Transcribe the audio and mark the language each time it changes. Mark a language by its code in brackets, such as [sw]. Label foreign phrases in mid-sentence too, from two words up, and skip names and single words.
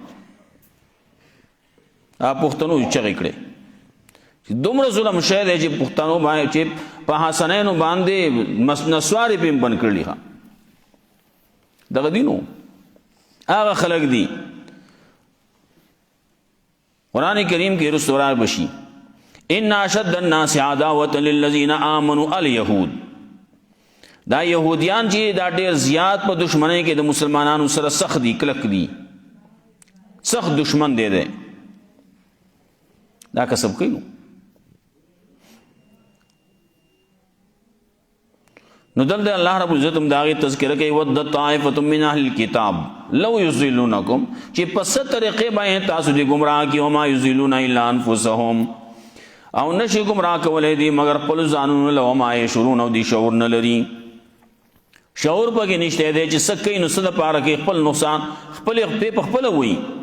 [ps] پښتنو چغې کړې چې دومره ظلم شی دی چې پښتنو باندې چې په حسنینو باندې نسوار یې پې بند کړلي. دغه دي نو هغه خلک دي. قرآن کریم کې [ar] رسول الله [ps] بشي [ar] ان اشد الناس عداوة للذین آمنوا الیهود، [ps] دا یهودیان چې دا ډېر زیات په دشمنۍ کې د مسلمانانو سره سخت دي، کلک دي، سخت دشمن دی دا کسب کوي. نو دلته [ar] الله رب العزت [ps] هم د هغې تذکره کوي [ar] ود طائفة من اهل الکتاب لو یضلونکم، [ps] چې په څه طریقې باندې تاسو دې ګمراه کړي، [ar] وما یضلون الا انفسهم، [ps] او نشي ګمراه کولی دي مگر خپل ځانونه له، [ar] وما یشعرون، [ps] او دې شعور نه لري. شعور پکې نشته دی چې څه کوي نو څه دپاره کوي، خپل نقصان خپلې په خپله وایي.